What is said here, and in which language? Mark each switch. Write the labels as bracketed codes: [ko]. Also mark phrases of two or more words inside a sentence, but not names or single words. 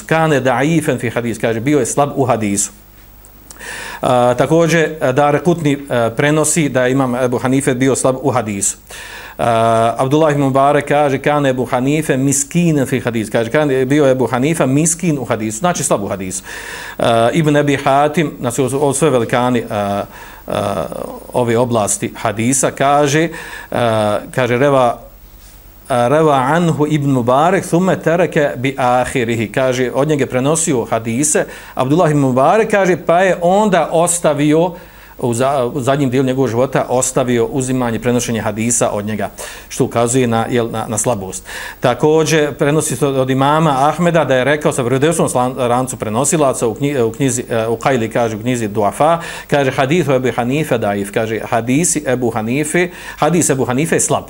[ar] كان ضعيفا في الحديث, [bs] kaže, bio je slab u hadisu. Također Darekutni prenosi da imam Ebu Hanife bio slab u hadisu. Abdullah ibn Mubarak kaže [ar] كان أبو حنيفة مسكين في الحديث, [bs] kaže bio Ebu Hanifa miskin u hadisu, znači slab u hadisu. Ibn Abi Hatim, znači ovo sve velikani ove oblasti hadisa, kaže [ar] روى عنه ابن المبارك ثم تركه بآخره, [bs] kaže od njega prenosio hadise Abdullah ibn Mubarak, kaže pa je onda ostavio u zadnjem dijelu njegovog života ostavio uzimanje, prenošenje hadisa od njega, što ukazuje na slabost. Također prenosi se od imama Ahmeda da je rekao sa vjerodostojnom lancu prenosilaca u knjizi Uqajli, kaže u knjizi Duafa, kaže hadis Ebu Hanife daif, kaže hadis Ebu Hanife je slab.